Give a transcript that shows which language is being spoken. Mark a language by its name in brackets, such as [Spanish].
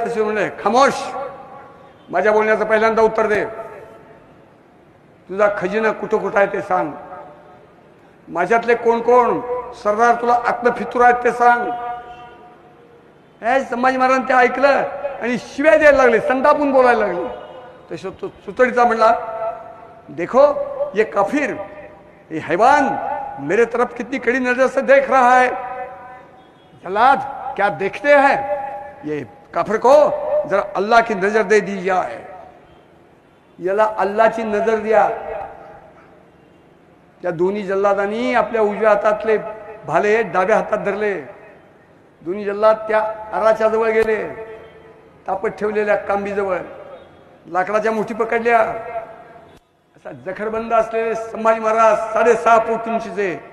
[Marathi] तसे म्हणले खामोश, माझ्या बोलण्याचं पहिल्यांदा उत्तर दे. तुझा खजिना कुठं कुठं आहे ते सांग. माझ्यातले कोण कोण सरदार तुला आत्मफितूर आहेत ते सांग. हे संभाजी महाराजांनी ते ऐकलं आणि शिव्या द्यायला लागले, संतापून बोलायला लागले. तसं तो सुतडीचा म्हणला [Hindi] देखो ये काफिर, ये हैवान मेरे तरफ कितनी कड़ी नजर से देख रहा है. जल्लाद क्या देखते हैं, ये काफिर को जरा अल्लाह की नजर दे दी जाए. [Marathi] याला अल्लाची नजर द्या. त्या दोन्ही जल्लादांनी आपल्या उजव्या हातातले भाले डाव्या हातात धरले. दोन्ही जल्लाद त्या आराच्या जवळ गेले, तापत ठेवलेल्या कांबीजवळ लाकडाच्या मुठी पकडल्या. असा जखडबंद असलेले संभाजी महाराज 6.5 फूट उंचीचे.